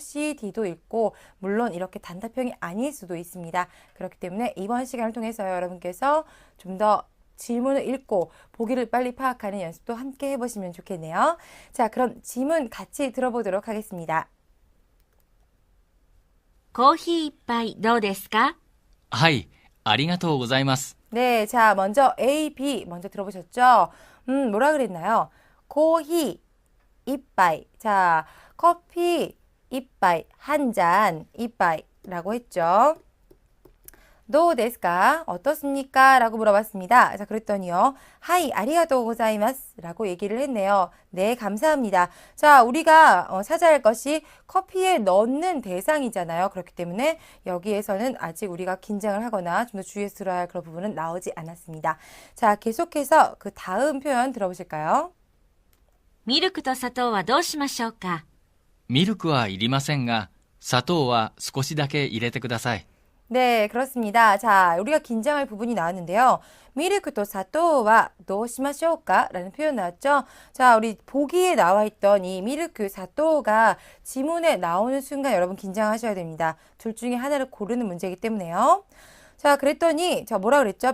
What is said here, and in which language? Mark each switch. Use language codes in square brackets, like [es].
[ko] C, D도 있고 물론 이렇게 단답형이 아닐 수도 있습니다. 그렇기 때문에 이번 시간을 통해서 여러분께서 좀 더 질문을 읽고 보기를 빨리 파악하는 연습도 함께 해보시면 좋겠네요. 자, 그럼 질문 같이 들어보도록 하겠습니다. [ja] コーヒー一杯どうですか? はい、ありがとうございます。 [ko] 네, 자, 먼저 A, B 먼저 들어보셨죠? 뭐라 그랬나요? [ja] 코히 이빠이. [ko] 자, 커피 이빠이 한 잔 이빠이라고 했죠. [ja] 도 데스까? [ko] 어떻습니까? 라고 물어봤습니다. 자, 그랬더니요. [ja] 하이 아리가또 고자이마스 [ko] 라고 얘기를 했네요. 네, 감사합니다. 자, 우리가 찾아야 할 것이 커피에 넣는 대상이잖아요. 그렇기 때문에 여기에서는 아직 우리가 긴장을 하거나 좀 더 주의해서 들어야 할 그런 부분은 나오지 않았습니다. 자, 계속해서 그 다음 표현 들어보실까요? [ja] ミルクと砂糖はどうしましょうか? ミルクはいりませんが、砂糖は少しだけ入れてください。 [ko] 네, 그렇습니다. 자, 우리가 긴장할 부분이 나왔는데요. [ja] 미르크도 사토와 도시마쇼까? [ko] 라는 표현 나왔죠? 자, 우리 보기에 나와 있던 이 미르크, 사토가 지문에 나오는 순간 여러분 긴장하셔야 됩니다. 둘 중에 하나를 고르는 문제이기 때문에요. 자, 그랬더니, 자, 뭐라 그랬죠?